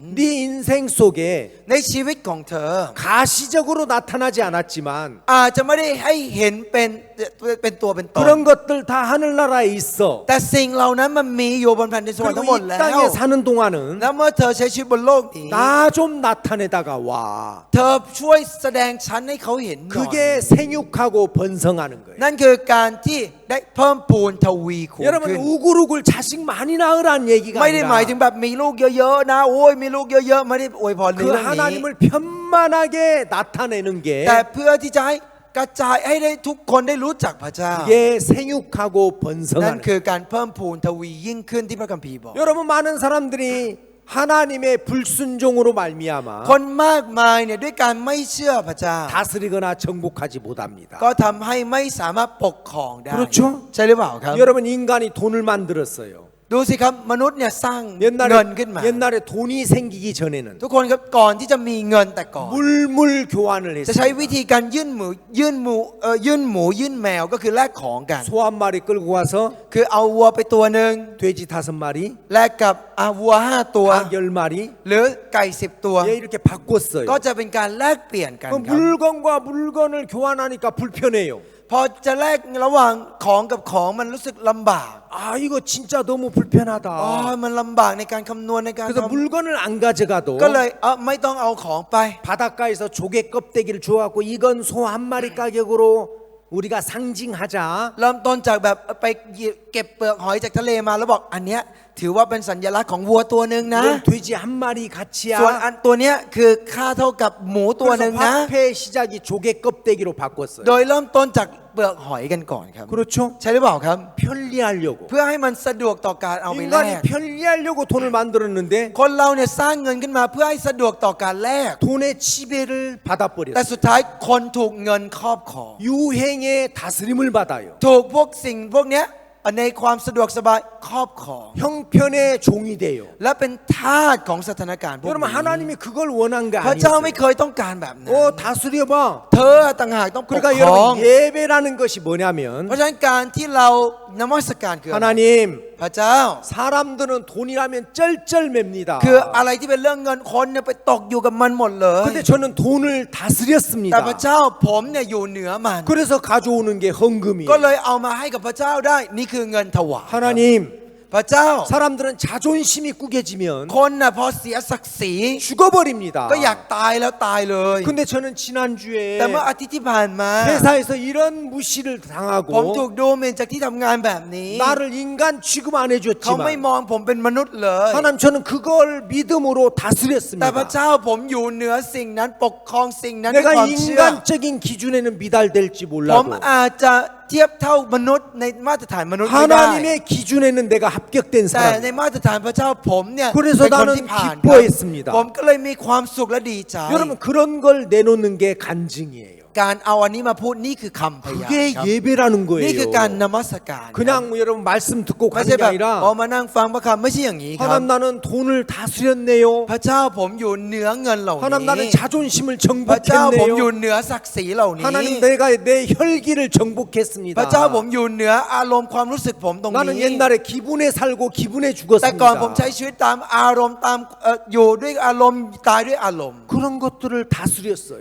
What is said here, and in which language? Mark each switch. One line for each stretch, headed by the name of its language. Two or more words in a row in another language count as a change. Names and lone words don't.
Korean: 네 인생 속에
Thai: ในชีวิตของเธอ
Korean: 가시적으로 나타나지 않았지만
Thai: อาจจะไม่ได้ให้เห็นเป็นตัวเป็นตน
Korean: 그런 것들 다 하늘나라에 있어.
Thai: แต่สิ่งเหล่านั้นมันมีอยู่บนแผ่นดินสวรรค์ทั้งหม
Korean: 그리고
Thai: ด
Korean: 이
Thai: แล้ว
Korean: 땅에 사는 동안은
Thai: แล้วเมื่อเธอใช้ชีวิตบนโลกนี้
Korean: 나 좀 나타내다가 와.
Thai: เธอช่วยแสดงชั้นให้เขาเห็นหน่อย
Korean: 그게 생육하고 번성하는 거예요.
Thai: นั่นคือการที่ได้เพิ่มพูนทวีคูณ
Korean: 여러분
Thai: ขึ้น
Korean: 우글우글 자식 많이 낳으란 얘기가
Thai: ไม่ได้หมายถึ
Korean: 아니라
Thai: งแบบมีลูกเยอะๆนะโอ้ยมีลูกเยอะๆไม่ได้อวยพรใน
Korean: 그
Thai: เรื่องนี้
Korean: 하나님을 편만하게 나타내는 게
Thai: แต่เพื่อที่จะให้กระจายให้ได้ทุกคนได้รู้จักพระเจ้า
Korean: 그게 생육하고
Thai: นั่น
Korean: 번성하는
Thai: คือการเพิ่มพูนทวียิ่งขึ้นที่พระคัมภีร์บอก
Korean: 거예요. 여러분 많은 사람들이 하나님의 불순종으로 말미암아
Thai: คนมากมายเนี่ยด้วยการไม่เชื่อพระเจ้า
Korean: 다스리거나 정복하지 못합니다.
Thai: ก็ทำให้ไม่สามารถปกครองได้
Korean: 그렇죠?
Thai: ใช่หรือเปล่าครับ
Korean: 여러분 인간이 돈을 만들었어요.
Thai: ดูสิครับมนุษย์เนี่ยสร้างเงินขึ้นมา
Korean: 옛날에 돈이 생기기 전에는
Thai: ทุกคนครับก่อนที่จะมีเงินแต่ก่อน
Korean: 물물 교환을
Thai: จะใช้
Korean: 했습니다.
Thai: วิธีการยื่นหมูยื่นแมวก็คือแลกของกัน
Korean: 소 한 마리 끌고 와서
Thai: คือเอาวัวไปตัวหนึ่ง
Korean: 돼지 5마리,
Thai: แลกกับวัว5ตัว
Korean: 닭 10마리
Thai: หรือไก่10ตัว
Korean: 예, 이렇게 바꿨어요.
Thai: ก็จะเป็นการแลกเปลี่ยนกัน
Korean: 그
Thai: ครับ
Korean: 물건과 물건을 교환하니까 불편해요.
Thai: พอจะแลกระหว่างของกับของมันรู้สึกลำบาก
Korean: 아 이거 진짜 너무 불편하다.
Thai: มันลำบากในการคำนวณในการ
Korean: 그래서
Thai: ทำ
Korean: 물건을 안 가져가도
Thai: ก็เลยไม่ต้องเอาของไป
Korean: 바닷가에서 조개 껍데기를 주워갖고 이건 소 한 마리 가격으로 우리가 상징하자.
Thai: เริ่มต้นจากแบบไปเก็บเปลือกหอยจากทะเลมาแล้วบอกอันเนี้ยถือว่าเป็นสัญลักษณ์ของวัวตัวหนึ่งนะ
Korean: 이건 돼지 한 마리 가치야.
Thai: ส่วนอันตัวเนี้ยคือค่าเท่ากับหมูตัวหนึ่ง
Korean: 그래서
Thai: นะ
Korean: 화폐 시작이 조개 껍데기로 바꿨어요.
Thai: โดยเริ่มต้นจากเปลือกหอยกันก่อนครับ
Korean: 그렇죠?
Thai: ใช่หรือเปล่าครับ
Korean: 편리하려고.
Thai: เพื่อให้มันสะดวกต่อการเอาไปแล
Korean: 인간이
Thai: ก
Korean: 편리하려고 돈을 만들었는데
Thai: คนเราเนี่ยสร้างเงินขึ้นมาเพื่อให้สะดวกต่อการแลก
Korean: 돈의 지배를
Thai: แต่
Korean: 받아버렸어요.
Thai: สุดท้ายคนถูกเงินครอบครอง
Korean: 유행의 다스림을 받아요.
Thai: ถูกพวกสิ่งพวกเนี้ยในความสะดวกสบายครอบครอง
Korean: 형편의 종이 돼요.
Thai: และเป็นทาสของสถานการณ์พวก
Korean: 여러분
Thai: นี้
Korean: 하나님이 그걸 원한 게
Thai: พระเจ้า
Korean: 아니에요.
Thai: ไม่เคยต้องการแบบนั้น
Korean: 다스려봐.
Thai: เธอต่างหากต้องปก
Korean: 그러니까
Thai: ครอง
Korean: 여러분 예배라는 것이 뭐냐면
Thai: เพราะฉะนั้นการที่เรานมัสการคืออะไร
Korean: 하나님
Thai: พระเจ้า
Korean: 사람들은 돈이라면 쩔쩔맵니다.
Thai: คืออะไรที่เป็นเรื่องเงินคนเนี่ยไปตกอยู่กับมันหมดเลย
Korean: 근데 저는 돈을
Thai: แต่
Korean: 다스렸습니다.
Thai: พระเจ้าผมเนี่ยอยู่เหนือมัน
Korean: 그래서 가져오는 게
Thai: ก็
Korean: 헌금이에요.
Thai: เลยเอามาให้กับพระเจ้าได้นี่คือเงินถวาย
Korean: 하나님
Thai: พระเจ้า
Korean: 사람들은 자존심이 꾸겨지면
Thai: คนน่ะพอเสียศักดิ์ศรี
Korean: 죽어버립니다.
Thai: ก็อยากตายแล้วตายเลย
Korean: 근데 저는 지난주에
Thai: แต่เมื่ออาทิตย์ที่ผ่านมา
Korean: 회사에서 이런 무시를
Thai: ผมถู
Korean: 당하고
Thai: กดูหมิ่นจากที่ทำงานแบบนี้
Korean: 나를 인간 취급 안
Thai: เขาไม่
Korean: 해줬지만
Thai: มองผมเป็นมนุษย์เลย
Korean: 하나님 저는 그걸 믿음으로
Thai: แต่พระ
Korean: 다스렸습니다.
Thai: เจ้าผมอยู่เหนือสิ่งนั้นปกครองสิ่งนั้นด้วย
Korean: 내가
Thai: ความเชื่อ
Korean: 인간적인 기준에는 미달될지
Thai: ผม
Korean: 몰라도
Thai: อาจจะเทียบเท่ามนุษย์ในมาตรฐานมนุษย์ไม่ได้
Korean: 하나님의 기준에는 내가 합격된
Thai: แต่ใน
Korean: 사람.
Thai: มาตรฐานพระเจ้าผมเนี่ย
Korean: 그래서
Thai: เป็นคน
Korean: 나는
Thai: ที่ผ่าน
Korean: 기뻐했습니다.
Thai: ผมก็เลยมีความสุขและดีใจ
Korean: 여러분 그런 걸 내놓는 게 간증이에요.
Thai: การเอาอันนี้มาพูดนี่คือคำพยาน
Korean: 그게
Thai: ครับ
Korean: 예배라는
Thai: นี่คือ
Korean: 거예요.
Thai: การนมัสการ
Korean: 그냥 여러분 말씀 듣고
Thai: ไม่
Korean: 가는
Thai: ใช่
Korean: 게
Thai: แบบ
Korean: 아니라
Thai: พอมานั่งฟังพระคำไม่ใช่อย่างนี้ครับ
Korean: 하나님 나는 돈을 다스렸네요.
Thai: พระเจ้าผมอยู่เหนือเงินเหล่า
Korean: 하나님
Thai: นี้
Korean: 나는 자존심을
Thai: พระเจ้าผมอยู่
Korean: 정복했네요.
Thai: เหนือศักดิ์ศรีเหล่านี้
Korean: 하나님 내가 내 혈기를 정복했습니다.
Thai: พระเจ้าผมอยู่เหนืออารมณ์ความรู้สึกผมตรง
Korean: 나는
Thai: นี้
Korean: 옛날에 기분에 살고 기분에
Thai: แต่ก่อนผมใช้
Korean: 죽었습니다.
Thai: ชีวิตตามอารมณ์ตามอยู่ด้วยอารมณ์ตายด้วยอารมณ์
Korean: 그런 것들을 다스렸어요.